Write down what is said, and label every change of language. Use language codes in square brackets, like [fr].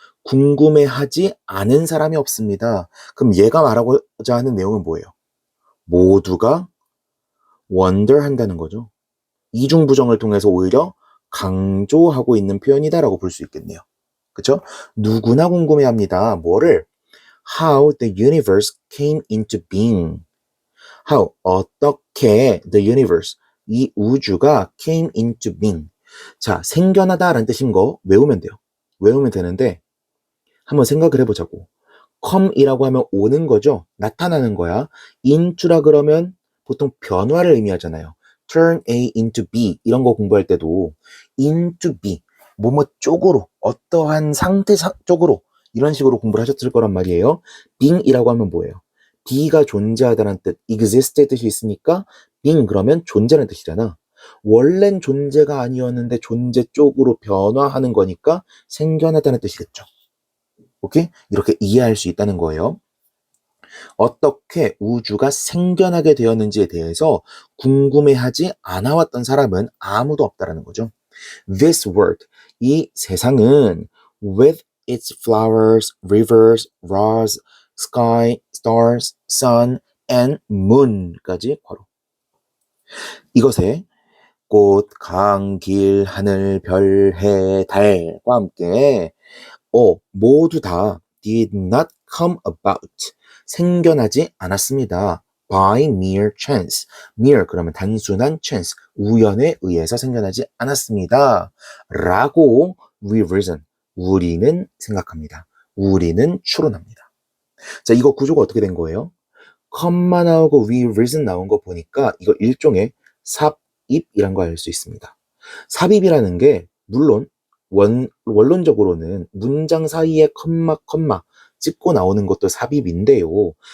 [ko] 궁금해하지 않은 사람이 없습니다. 그럼 얘가 말하고자 하는 내용은 뭐예요? 모두가 wonder 한다는 거죠. 이중부정을 통해서 오히려 강조하고 있는 표현이다라고 볼 수 있겠네요. 그쵸? 누구나 궁금해합니다. 뭐를? [en] How the universe came into being. How, [ko] 어떻게 [en] the universe, [ko] 이 우주가 [en] came into being. [ko] 자, 생겨나다라는 뜻인 거 외우면 돼요. 외우면 되는데 한번 생각을 해보자고. come이라고 하면 오는 거죠. 나타나는 거야. into라 그러면 보통 변화를 의미하잖아요. turn A into B 이런 거 공부할 때도 into B, 뭐뭐 쪽으로, 어떠한 상태 쪽으로 이런 식으로 공부를 하셨을 거란 말이에요. being이라고 하면 뭐예요? B가 존재하다는 뜻, exist의 뜻이 있으니까 being 그러면 존재라는 뜻이잖아. 원래는 존재가 아니었는데 존재 쪽으로 변화하는 거니까 생겨나다는 뜻이겠죠. 오케이? 이렇게 이해할 수 있다는 거예요. 어떻게 우주가 생겨나게 되었는지에 대해서 궁금해하지 않아왔던 사람은 아무도 없다라는 거죠. [en] This world, [ko] 이 세상은 [en] with its flowers, rivers, rocks, sky, stars, sun, and moon까지 괄호. [ko] 이것에 꽃, 강, 길, 하늘, 별, 해, 달과 함께 모두 다 [en] did not come about. [ko] 생겨나지 않았습니다. [en] by mere chance. [ko] mere 그러면 단순한 chance. 우연에 의해서 생겨나지 않았습니다. 라고 [en] we reason. [ko] 우리는 생각합니다. 우리는 추론합니다. 자, 이거 구조가 어떻게 된 거예요? 컴마 나오고 [en] we reason [ko] 나온 거 보니까 이거 일종의 삽입이란 거 알 수 있습니다. 삽입이라는 게 물론 원론적으로는 문장 사이에 컴마 찍고 나오는 것도 삽입인데요.